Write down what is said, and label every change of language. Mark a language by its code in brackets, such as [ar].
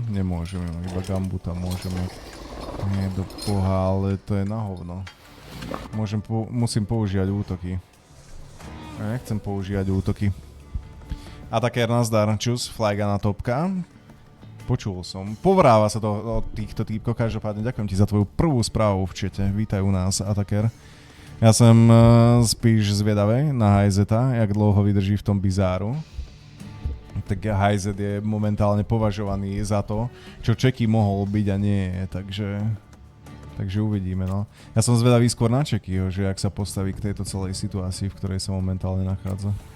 [sk] Nemôžeme, iba gambuta môžeme. Nie do boha, ale to je na hovno. Musím používať útoky. Ja nechcem používať útoky. A také nazdar, čus, Flyguna topka. Počul som. Povráva sa to od týchto týpkov. Každopádne ďakujem ti za tvoju prvú správu v čete. Vítaj u nás, Ataker. Ja som [cs] spíš zvedavej na Hajzeta, jak dlouho vydrží v tom bizáru. [sk] Tak Hajzet je momentálne považovaný za to, čo Čeky mohol byť a nie je, takže uvidíme, no. Ja som zvedavý skôr na Čekyho, že jak sa postaví k tejto celej situácii, v ktorej sa momentálne nachádza.